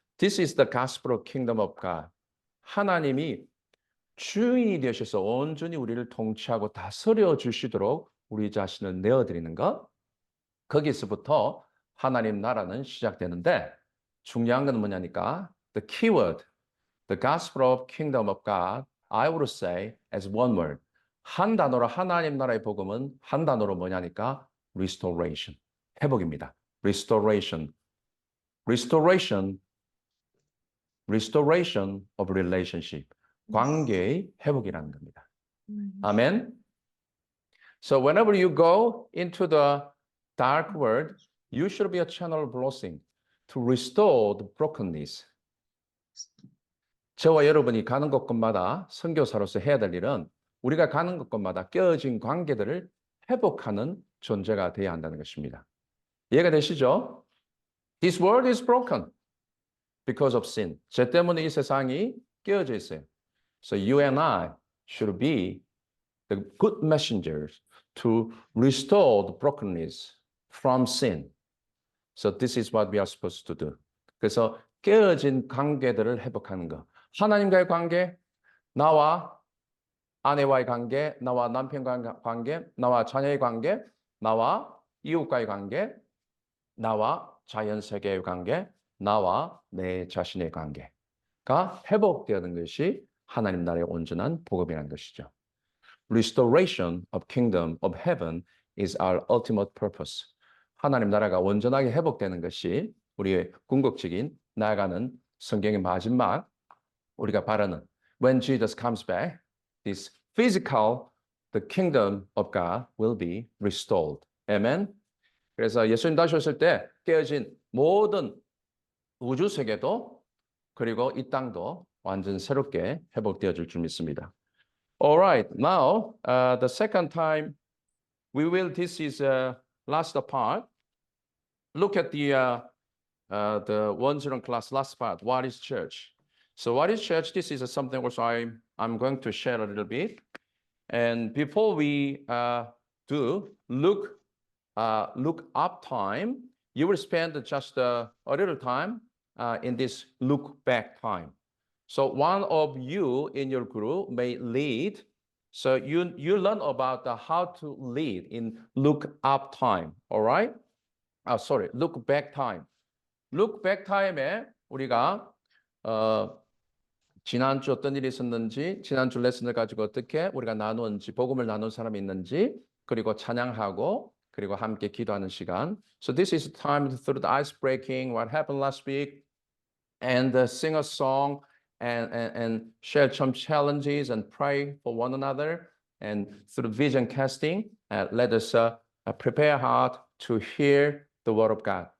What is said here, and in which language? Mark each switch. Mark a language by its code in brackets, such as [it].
[en] This is the gospel of kingdom of God. [ko] 하나님이 주인이 되셔서 온전히 우리를 통치하고 다스려 주시도록 우리 자신을 내어드리는 것. 거기서부터 하나님 나라는 시작되는데 중요한 건 뭐냐니까 [en] the keyword, the gospel of kingdom of God, I would say as one word. [ko] 한 단어로 하나님 나라의 복음은 한 단어로 뭐냐니까 [en] restoration. 회복입니다. restoration. restoration. restoration of relationship. [ko] 관계의 회복이라는 겁니다. 아멘. [en] So whenever you go into the dark world, you should be a channel of blessing to restore the brokenness. [ko] 저와 여러분이 가는 곳곳마다 선교사로서 해야 될 일은 우리가 가는 곳곳마다 깨어진 관계들을 회복하는 존재가 되어야 한다는 것입니다. 이해가 되시죠? [en] This world is broken because of sin. [ko] 죄 때문에 이 세상이 깨어져 있어요. [en] So you and I should be the good messengers to restore the brokenness from sin. So this is what we are supposed to do. [ko] 그래서 깨어진 관계들을 회복하는 것. 하나님과의 관계, 나와 아내와의 관계, 나와 남편과의 관계, 나와 자녀의 관계, 나와 이웃과의 관계, 나와 자연세계의 관계, 나와 내 자신의 관계가 회복되는 것이 하나님 나라의 온전한 복음이라는 것이죠. [en] Restoration of kingdom of heaven is our ultimate purpose. [ko] 하나님 나라가 온전하게 회복되는 것이 우리의 궁극적인 나아가는 성경의 마지막 우리가 바라는 [en] when Jesus comes back, this physical, the kingdom of God will be restored. Amen. [ko] 그래서 예수님 다시 오실 때 깨어진 모든 우주 세계도 그리고 이 땅도 완전 새롭게 회복되어질 줄 믿습니다. [en] All right, now the second time we will. This is last part. Look at the 101 class last part. What is church? So what is church? This is something also I'm going to share a little bit. And before we do look up time, you will spend just a little time in this look back time. So one of you in your group may lead. So you learn about how to lead in look up time. All right? Look back time. [ko] Look back time에 우리가 지난주 어떤 일이 있었는지, 지난주 레슨을 가지고 어떻게 우리가 나누었는지, 복음을 나눈 사람이 있는지, 그리고 찬양하고, 그리고 함께 기도하는 시간. [en] So this is time through the ice breaking, what happened last week, and sing a song, and share some challenges, and pray for one another, and through vision casting, let us prepare heart to hear the word of God.